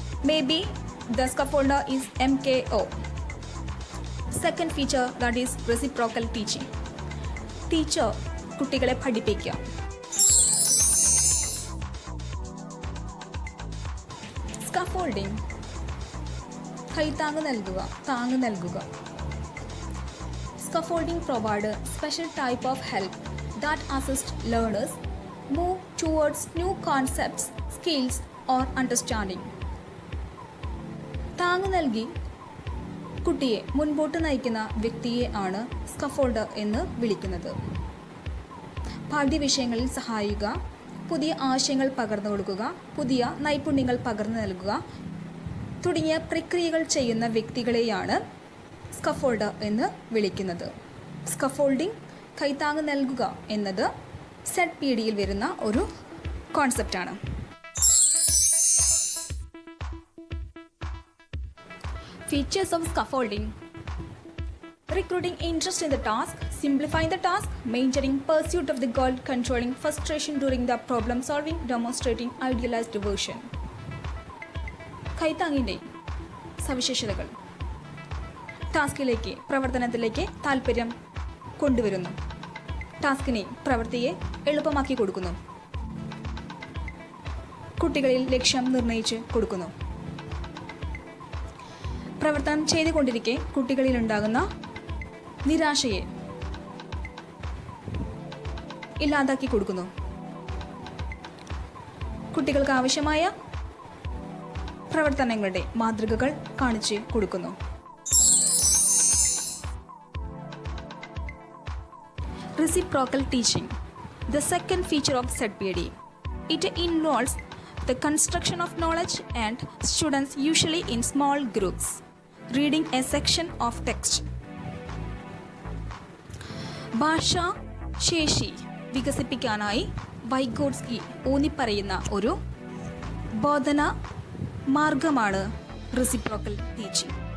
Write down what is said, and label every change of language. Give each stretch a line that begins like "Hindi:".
English: Maybe the scaffolder is MKO. Second feature, that is reciprocal teaching.
Malayalam: Teacher കുട്ടികളെ പഠിപ്പിക്കുക. Scaffolding, കൈത്താങ്ങ് നൽകുക.
English: Scaffolding provide a special type of help that assists learners move towards new concepts, skills or understanding.
Malayalam: താങ്ങ് നൽകി കുട്ടിയെ മുൻപോട്ട് നയിക്കുന്ന വ്യക്തിയെ ആണ് സ്കഫോൾഡർ എന്ന് വിളിക്കുന്നത്. പാഠ്യവിഷയങ്ങളിൽ സഹായിക്കുക, പുതിയ ആശയങ്ങൾ പകർന്നു കൊടുക്കുക, പുതിയ നൈപുണ്യങ്ങൾ പകർന്നു നൽകുക തുടങ്ങിയ പ്രക്രിയകൾ ചെയ്യുന്ന വ്യക്തികളെയാണ് സ്കഫോൾഡർ എന്ന് വിളിക്കുന്നത്. സ്കഫോൾഡിംഗ്, കൈത്താങ്ങ് നൽകുക എന്നത് ZPDയിൽ വരുന്ന ഒരു കോൺസെപ്റ്റാണ്.
English: Features of scaffolding: recruiting interest in the task, simplifying the task, maintaining pursuit of the goal, controlling frustration during the problem solving, demonstrating idealized version.
Malayalam: കൈത്താങ്ങിൻ്റെ സവിശേഷതകൾ: ടാസ്കിലേക്ക്, പ്രവർത്തനത്തിലേക്ക് താല്പര്യം കൊണ്ടുവരുന്നു, പ്രവൃത്തിയെ എളുപ്പമാക്കി കൊടുക്കുന്നു, കുട്ടികളിൽ ലക്ഷ്യം നിർണയിച്ച് കൊടുക്കുന്നു, പ്രവർത്തനം ചെയ്തുകൊണ്ടിരിക്കെ കുട്ടികളിൽ ഉണ്ടാകുന്ന നിരാശയെ ഇല്ലാതാക്കി കൊടുക്കുന്നു, കുട്ടികൾക്ക് ആവശ്യമായ പ്രവർത്തനങ്ങളുടെ മാതൃകകൾ കാണിച്ച് കൊടുക്കുന്നു.
English: Reciprocal teaching, the second feature of ZPD. It involves the construction of knowledge and students usually in small groups reading a section of text.
Malayalam: ഭാഷാ ശേഷി വികസിപ്പിക്കാനായി വൈഗോട്സ്കി ഊന്നിപ്പറയുന്ന ഒരു ബോധന മാർഗമാണ് റെസിപ്രോക്കൽ ടീച്ചിങ്.